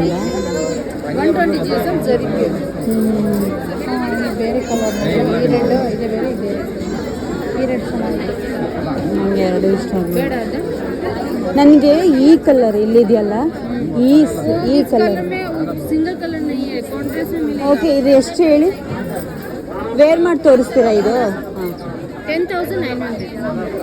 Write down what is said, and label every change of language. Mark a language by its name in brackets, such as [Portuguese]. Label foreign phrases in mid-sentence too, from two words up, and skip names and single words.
[Kannada] 120 GSM ಸರಿ. ಬೇರೆ ಕಲರ್ ಈ ರೆಡ್ ಇದೆ, ಬೇರೆ ಇದೆ. ಈ ರೆಡ್ ಚೆನ್ನಾಗಿದೆ. ನನಗೆ ಎರಡು ಇಷ್ಟ ಆಗಿದೆ. ಬೇಡ ಅದು ನನಗೆ ಈ ಕಲರ್ ಇಲ್ಲಿದೆಯಲ್ಲ ಈ ಕಲರ್ [English] single colour [Hindi] नहीं है, कॉन्ट्रास्ट में मिलेगा। [Kannada] ಓಕೆ ಇದು ಎಷ್ಟು ಹೇಳಿ ವೇರ್ ಮಾಡಿ ತೋರಿಸ್ತೀರಾ ಇದು 10,900।